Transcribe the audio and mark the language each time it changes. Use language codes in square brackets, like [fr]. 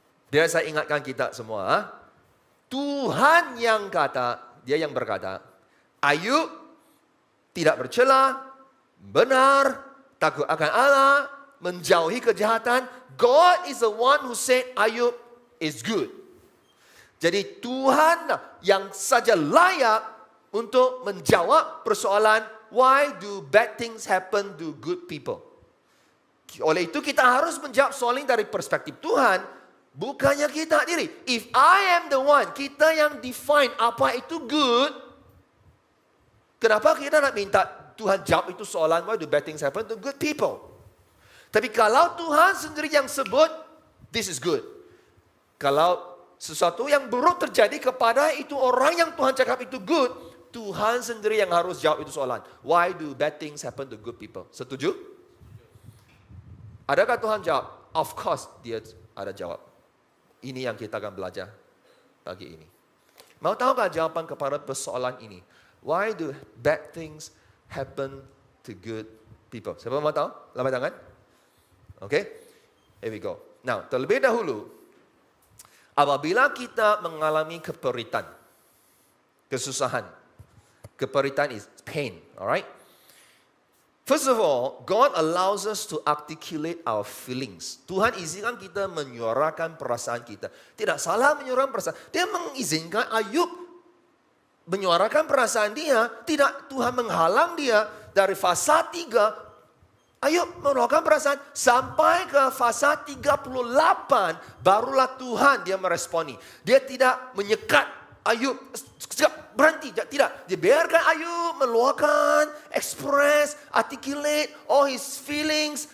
[ms] Dia saya ingatkan kita semua, Tuhan yang kata, dia yang berkata, Ayub tidak bercela, benar, takut akan Allah, menjauhi kejahatan. [en] God is the one who said Ayub is good. [ms] Jadi Tuhan yang saja layak untuk menjawab persoalan, [en] why do bad things happen to good people? [ms] Oleh itu kita harus menjawab soalan dari perspektif Tuhan, bukannya kita diri. [en] If I am the one, [ms] kita yang [en] define [ms] apa itu [en] good, [ms] kenapa kita nak minta Tuhan jawab itu soalan, [en] why do bad things happen to good people? [ms] Tapi kalau Tuhan sendiri yang sebut, [en] this is good. [ms] Kalau sesuatu yang buruk terjadi kepada itu orang yang Tuhan cakap itu good, Tuhan sendiri yang harus jawab itu soalan. [en] Why do bad things happen to good people? [ms] Setuju? Adakah Tuhan jawab? [en] Of course, [ms] dia ada jawab. Ini yang kita akan belajar pagi ini. Mau tahukah jawaban kepada persoalan ini? [en] Why do bad things happen to good people? [ms] Siapa mau tahu? Lambat tangan. [en] Okay, here we go. [ms] Now, terlebih dahulu, apabila kita mengalami keperitan, kesusahan, keperitan [en] is pain, alright? First of all, God allows us to articulate our feelings. [ms] Tuhan izinkan kita menyuarakan perasaan kita. Tidak salah menyuarakan perasaan. Dia mengizinkan Ayub menyuarakan perasaan dia. Tidak, Tuhan menghalang dia dari fasa 3. Ayub menyuarakan perasaan sampai ke fasa 38. Barulah Tuhan dia meresponi. Dia tidak menyekat Ayub. Berhenti, tidak. Dia biarkan Ayub meluahkan, [en] express, articulate all his feelings.